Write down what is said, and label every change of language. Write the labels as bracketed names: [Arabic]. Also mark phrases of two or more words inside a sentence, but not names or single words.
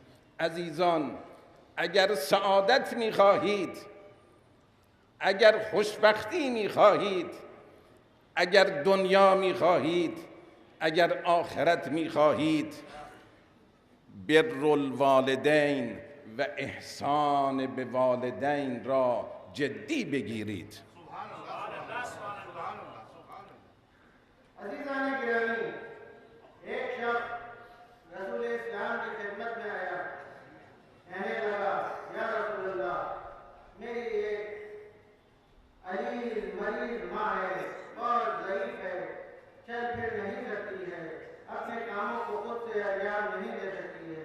[Persian] عزیزان، اگر سعادت می‌خواهید، اگر خوشبختی می‌خواهید، اگر دنیا می‌خواهید، اگر آخرت می‌خواهید، [Arabic] بر الوالدین [Persian] و احسان به والدین را جدی بگیرید. [Urdu] عزیزان گرامی، ایک شخص رسول اسلام کی خدمت میں آیا، کہنے لگا, [Arabic] يا رسول الله, [Urdu] میری ایک عزیز مریض ماں ہے، بہت ضعیف ہے، چل پھر نہیں سکتی ہے، اپنے کاموں کو خود سے انجام نہیں دے سکتی ہے.